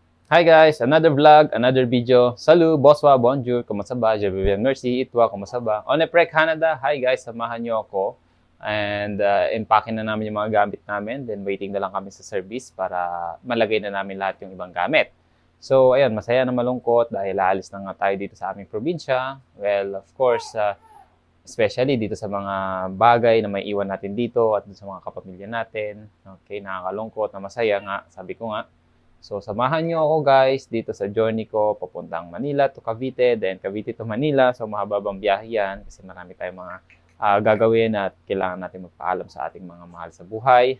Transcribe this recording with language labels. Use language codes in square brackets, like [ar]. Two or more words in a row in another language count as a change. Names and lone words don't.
[en] Hi guys, another vlog, another video. [fr] Salut, bonsoir, bonjour, [tl] kumusta ba? [fr] Je vais bien, merci, [tl] itwa, kumusta ba? [fr] On est prêt, Canada. [en] Hi guys, [tl] samahan niyo ako. And impacking na namin yung mga gamit namin. Then waiting na lang kami sa service para malagay na namin lahat yung ibang gamit. So ayun, masaya na malungkot dahil aalis na nga tayo dito sa aming probinsya. [en] Well, of course, [tl] especially dito sa mga bagay na may iwan natin dito at sa mga kapamilya natin. Okay, nakakalungkot na masaya nga, sabi ko nga. So, samahan nyo ako guys dito sa journey ko papuntang Manila to Cavite, then Cavite to Manila. So, mahababang biyahe yan kasi marami tayong mga gagawin at kailangan natin magpaalam sa ating mga mahal sa buhay.